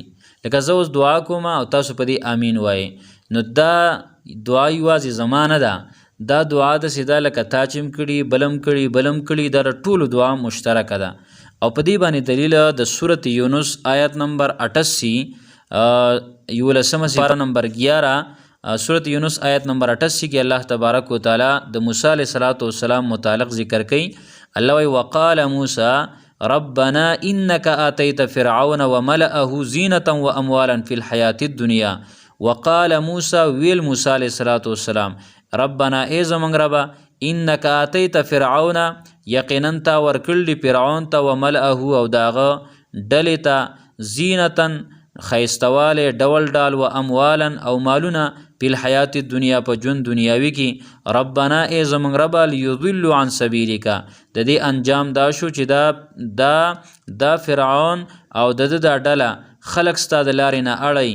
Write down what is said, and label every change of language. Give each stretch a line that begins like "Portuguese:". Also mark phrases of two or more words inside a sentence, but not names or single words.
Pashto: لکه زه اوس دعا کوم او تاسو په دې آمین وایي نو دا دعا یوازې زما نه ده، دا دعا داسې ده لکه تا چې هم کړي بلم کړي دا ټولو دعا مشترکه ده. او په دې باندې دلیل د سورت یونس آیت نمبر 88 11 سپاره نمبر 11 سورت یونس آیت نمبر 88 کې
Arabic: الله تبارک و تعالی
Pashto: د موسی
Arabic: علیہ السلام
Pashto: متعلق ذکر کوي.
Arabic: الله وی وقال موسی ربنا انك آتيت فرعون وملأه زینة واموالا في الحیاة الدنیا. وقال موسی
Pashto: ویل موسی
Arabic: علیہ السلام
Pashto: ربنا ای زمونږ ربه
Arabic: انك آتيت فرعون
Pashto: یقینا تا ورکړي فرعون ته وملأه او داغه ډلې ته زینة خیستواله ډول و اموالا او مالونه په
Arabic: الحیات الدنیا
Pashto: په ژوند دنیاوي کې. ربنا ای زمونږ ربه
Arabic: لیضلوا عن سبیلک
Pashto: د دې انجام دا شو چې دا فرعون او د دا ډله خلق ستا د لارې نه اړی.